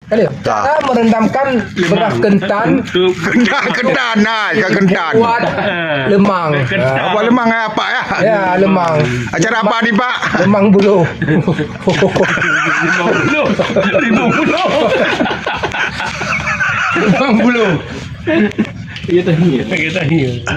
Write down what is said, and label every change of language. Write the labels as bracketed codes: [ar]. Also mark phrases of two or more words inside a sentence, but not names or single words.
[id] Kali cara merendamkan beras kentan Kentan nah, kentan. buat lemang. Apa lemang apa ya? Ya, lemang. Acara apa nih, Pak? Lemang buluh. Lemang buluh. Kita hia.